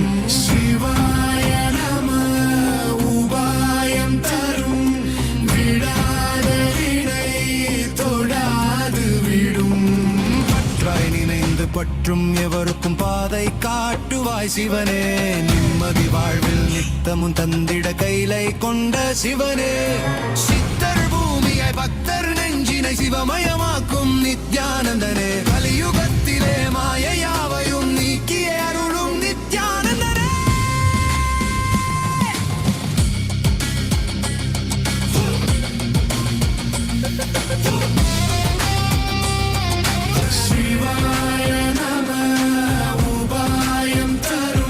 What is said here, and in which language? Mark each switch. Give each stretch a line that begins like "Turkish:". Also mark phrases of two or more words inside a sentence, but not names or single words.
Sanskrit: शिवाय नमः
Tamil: உபாயம் தரும் விடாத வினை தொடாத விடும் பற்றாய் நினைந்து பற்றும் எவருக்கும் பாதை காட்டுவாய் சிவனே நிம்மதி வாழ்வில் நித்தமும் தந்திட கைலை கொண்ட சிவனே சித்தர் பூமியாய் பக்தர் நெஞ்சினை சிவமயமாக்கும் நித்யானந்தனே கலியுகத்திலே மாயையாவையும் நீக்கிய அருளும் நித்யானந்தனே
Sanskrit: शिवाय नमः
Tamil: உபாயம் தரும்